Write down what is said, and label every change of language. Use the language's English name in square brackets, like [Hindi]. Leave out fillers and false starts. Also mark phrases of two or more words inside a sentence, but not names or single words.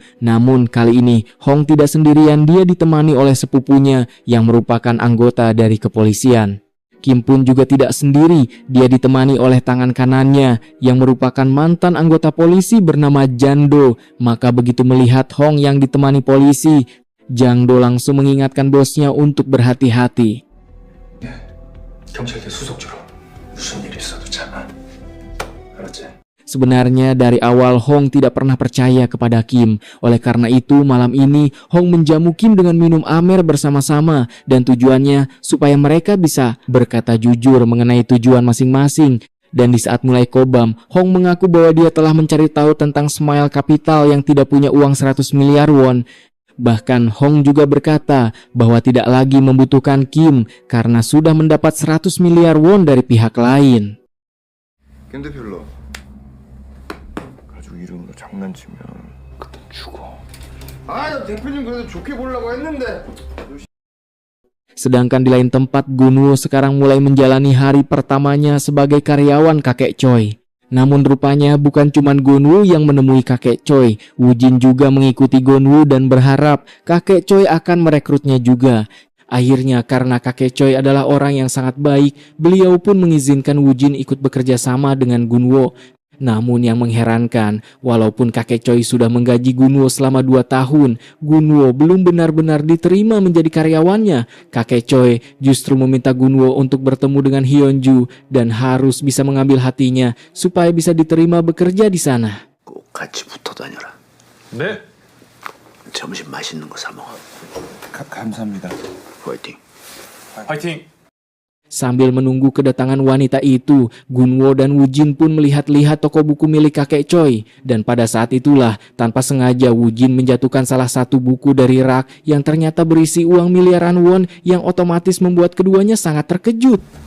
[Indonesian] Namun kali ini, Hong tidak sendirian, dia ditemani oleh sepupunya yang merupakan anggota dari kepolisian. Kim pun juga tidak sendiri, dia ditemani oleh tangan kanannya yang merupakan mantan anggota polisi bernama Jang Do. Maka begitu melihat Hong yang ditemani polisi, Jang Do langsung mengingatkan bosnya untuk berhati-hati. [Korean] 경찰대 수속주로 무슨 일 있어도 참아. 알았지? [Indonesian] Sebenarnya dari awal Hong tidak pernah percaya kepada Kim. Oleh karena itu malam ini Hong menjamu Kim dengan minum amer bersama-sama dan tujuannya supaya mereka bisa berkata jujur mengenai tujuan masing-masing. Dan di saat mulai kobam, Hong mengaku bahwa dia telah mencari tahu tentang Smile Capital yang tidak punya uang 100 miliar won. Bahkan Hong juga berkata bahwa tidak lagi membutuhkan Kim karena sudah mendapat 100 miliar won dari pihak lain. [Korean] 근데 별로 가족 이름으로 장난치면 그때 죽어. 아, 대표님 그래도 좋게 보려고 했는데. [Indonesian] Sedangkan di lain tempat, Gunwoo sekarang mulai menjalani hari pertamanya sebagai karyawan kakek Choi. Namun rupanya bukan cuma Gunwoo yang menemui kakek Choi, Woojin juga mengikuti Gunwoo dan berharap kakek Choi akan merekrutnya juga. Akhirnya karena kakek Choi adalah orang yang sangat baik, beliau pun mengizinkan Woojin ikut bekerja sama dengan Gunwoo. Namun yang mengherankan, walaupun kakek Choi sudah menggaji Gunwoo selama 2 tahun, Gunwoo belum benar-benar diterima menjadi karyawannya. Kakek Choi justru meminta Gunwoo untuk bertemu dengan Hyunju dan harus bisa mengambil hatinya supaya bisa diterima bekerja di sana. [Korean] 꼭 같이 붙어 다녀라. 네. 점심 맛있는 거 사 먹어. 감사합니다. 화이팅. 화이팅. [Indonesian] Sambil menunggu kedatangan wanita itu, Gunwoo dan Woojin pun melihat-lihat toko buku milik kakek Choi. Dan pada saat itulah, tanpa sengaja Woojin menjatuhkan salah satu buku dari rak yang ternyata berisi uang miliaran won yang otomatis membuat keduanya sangat terkejut.